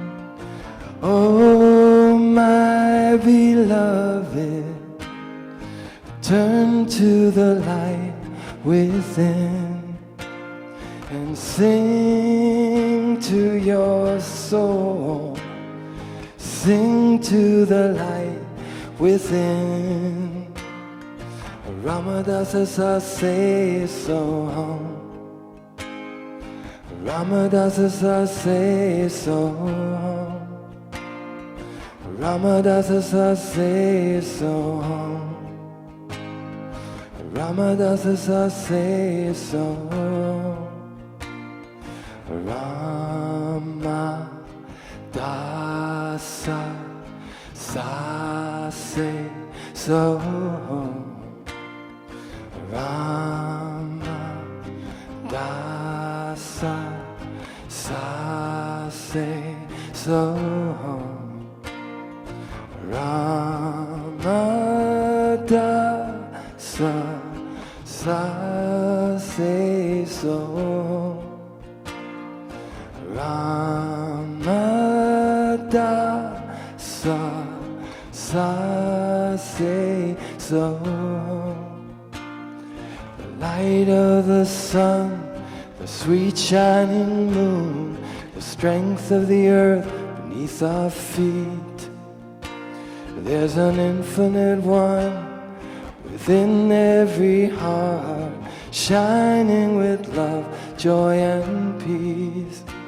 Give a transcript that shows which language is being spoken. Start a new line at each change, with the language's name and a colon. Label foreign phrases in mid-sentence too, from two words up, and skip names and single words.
English: Oh, my beloved, turn to the light within and sing to your soul. Sing to the light within.
Sanskrit: रामदास ससे सोहम् रामदास ससे सोहम् रामदास ससे सोहम् रामदास ससे सोहम् रामदास ससे सोहम् राम दास ससे सोहम् राम दास ससे सोहम् राम दास ससे सोहम्.
English: Light of the sun, the sweet shining moon, the strength of the earth beneath our feet. There's an infinite one within every heart, shining with love, joy and peace.